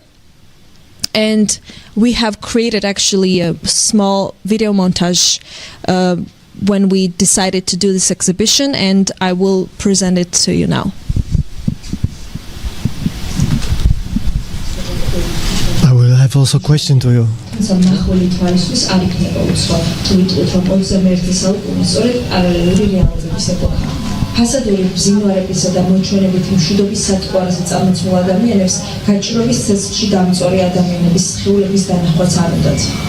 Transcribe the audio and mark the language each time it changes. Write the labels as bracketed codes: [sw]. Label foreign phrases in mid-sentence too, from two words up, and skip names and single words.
[en] And we have created actually a small video montage when we decided to do this exhibition, and I will present it to you now. I will have also a question to you. [ka] ფასადური ბზინვარებისა და მოჩვენებით მშვიდობის სათვალზე წარმოქმნილ ადამიანებს გაჭირვების ცეცხლში დამწვარი ადამიანების სხეულების დანახვაც არ უნდათ.